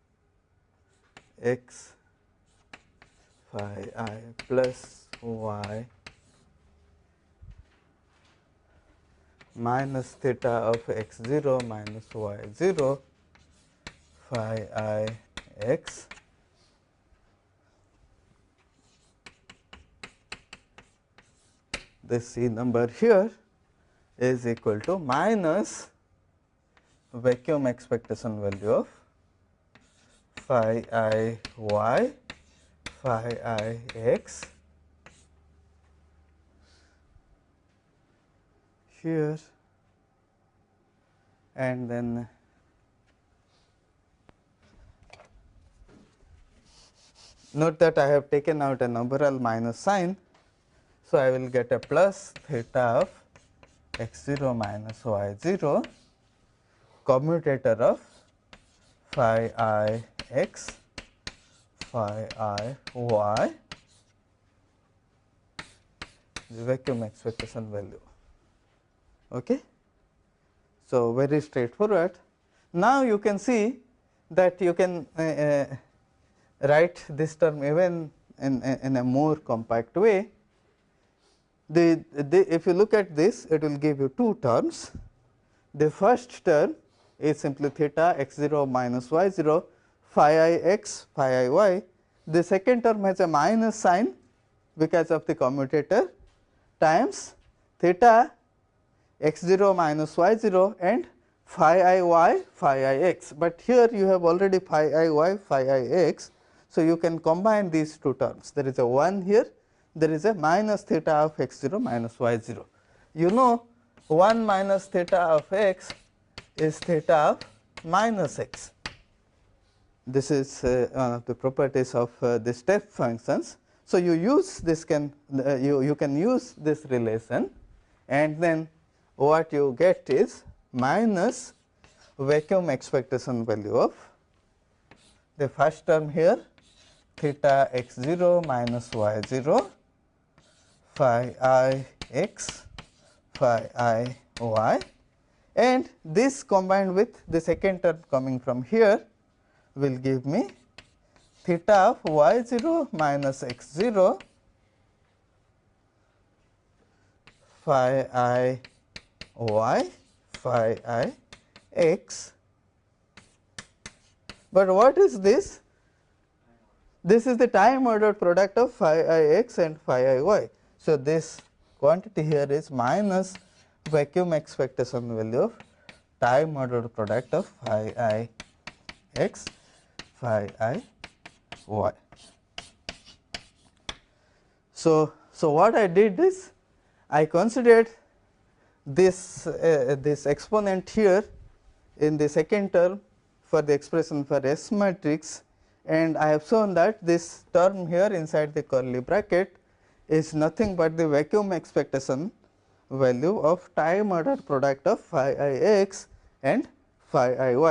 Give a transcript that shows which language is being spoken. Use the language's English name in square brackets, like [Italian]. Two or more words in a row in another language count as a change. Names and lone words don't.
[English] x phi I plus y minus theta of x 0 minus y 0 phi I x this C number here is equal to minus vacuum expectation value of phi I y phi I x here, and then note that I have taken out a numeral minus sign. So, I will get a plus theta of x 0 minus y 0 commutator of phi I x phi I y, the vacuum expectation value. Okay. So, very straightforward. Now, you can see that you can write this term even in a more compact way. If you look at this, it will give you two terms. The first term is simply theta x 0 minus y 0 phi I x phi I y. The second term has a minus sign because of the commutator times theta x 0 minus y 0 and phi I y phi I x, but here you have already phi I y phi I x. So, you can combine these two terms. There is a 1 here, there is a minus theta of x 0 minus y 0. You know 1 minus theta of x is theta of minus x. This is one of the properties of the step functions. So, you use this you can use this relation, and then what you get is minus vacuum expectation value of the first term here theta x 0 minus y 0 phi I x phi I y, and this combined with the second term coming from here will give me theta of y 0 minus x 0 phi I y phi I x. But what is this? This is the time ordered product of phi I x and phi I y. So, this quantity here is minus vacuum expectation value of time ordered product of phi I x phi I y. So, what I did is I considered this exponent here in the second term for the expression for S matrix, and I have shown that this term here inside the curly bracket is nothing but the vacuum expectation value of time order product of phi I x and phi I y.